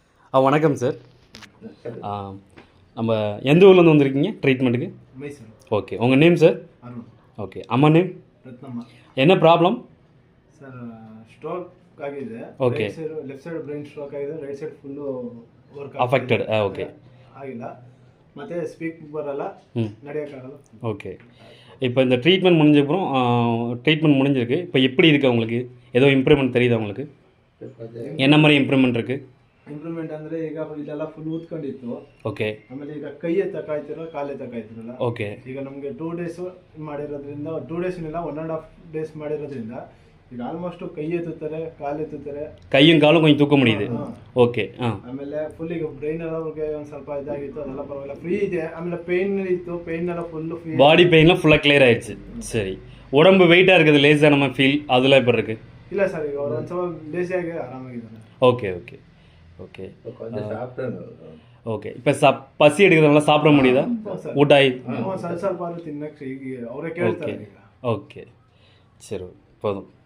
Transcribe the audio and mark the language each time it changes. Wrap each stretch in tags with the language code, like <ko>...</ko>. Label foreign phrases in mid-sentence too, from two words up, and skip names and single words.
<ta>வணக்கம் சார். நம்ம எந்த ஊர்லேருந்து வந்திருக்கீங்க ட்ரீட்மெண்ட்டுக்கு? மைசூர். ஓகே, உங்கள் நேம் சார்? அருண். ஓகே, அம்மா நேம்?</ta> <kn>ರತ್ನಮ್ಮ.</kn> <ta>என்ன ப்ராப்ளம்?</ta> <kn>ಸರ್ ಸ್ಟ್ರೋಕ್ ಆಗಿದೆ. ಓಕೆ.</kn> <en>left side brain stroke</en> <kn>ಆಗಿದೆ,</kn> <en>right side full work affected. okay.</en> <kn>ಆಗಿಲ್ಲ, ಮತ್ತೆ ಸ್ಪೀಕ್ ಬರಲ್ಲ, ನಡೆಯೋಕ್ಕಾಗಲ್ಲ.</kn> <ta>ஓகே, இப்போ இந்த ட்ரீட்மெண்ட் முடிஞ்சப்புறம் ட்ரீட்மெண்ட் முடிஞ்சிருக்கு. இப்போ எப்படி இருக்குது உங்களுக்கு? ஏதோ இம்ப்ரூவ்மெண்ட் தெரியுதா உங்களுக்கு? என்ன மாதிரி இம்ப்ரூவ்மெண்ட் இருக்குது?</ta> <kn>ಇಂಪ್ರೂವ್ಮೆಂಟ್ ಅಂದರೆ ಈಗ ಇದೆಲ್ಲ ಫುಲ್ ಊದ್ಕೊಂಡಿತ್ತು. ಓಕೆ. ಆಮೇಲೆ ಈಗ ಕೈ ಎತ್ತಕ್ಕಾಯ್ತಿರಲ್ಲ, ಕಾಲು ಎತ್ತಕ್ಕಾಯ್ತಿರಲ್ಲ. ಓಕೆ. ಈಗ ನಮಗೆ 2 days ಮಾಡಿರೋದ್ರಿಂದ, 2 days ಇಲ್ಲ 1.5 days ಮಾಡಿರೋದ್ರಿಂದ ಈಗ ಆಲ್ಮೋಸ್ಟ್ ಕೈ ಎತ್ತುತ್ತಾರೆ, ಕಾಲು ಎತ್ತುತ್ತಾರೆ,</kn> <ta>கையும் காலும் கொஞ்சம் தூக்க முடியுது. ஓகே.</ta> <kn>ಆಮೇಲೆ ಫುಲ್ ಈಗ ಬ್ರೈನ್ ಎಲ್ಲ ಅವ್ರಿಗೆ ಒಂದು ಸ್ವಲ್ಪ ಇದಾಗಿತ್ತು, ಅದೆಲ್ಲ ಪರವಾಗಿಲ್ಲ, ಫ್ರೀ ಇದೆ. ಆಮೇಲೆ ಪೇನ್ ಇತ್ತು, ಪೇನ್ ಎಲ್ಲ</kn> <en>full free, body pain</en> <ta>ஃபுல்லாக கிளியர் ஆயிடுச்சு. சரி, உடம்பு வெயிட்டாக இருக்குது, லேஸாக நம்ம ஃபீல் அதெல்லாம் இப்போ இருக்குது?</ta> <kn>ಇಲ್ಲ ಸರ್, ಈಗ ಅವ್ರು ಒಂದು ಸ್ವಲ್ಪ ಲೇಸಿಯಾಗಿ ಆರಾಮಾಗಿದ್ದಾರೆ.</kn> <ta>ஓகே ஓகே ஓகே ஓகே. இப்போ பசி எடுக்கிறதுனால சாப்பிட முடியுதா? ஊட்டாய்</ta> <kn>ಸ್ವಲ್ಪ ಸ್ವಲ್ಪ ತಿನ್ನಕ್ಕೆ ಈಗ ಅವರೇ ಕೇಳ್ತಾರೆ.</kn> <ta>ஓகே, சரி, போதும்.</ta>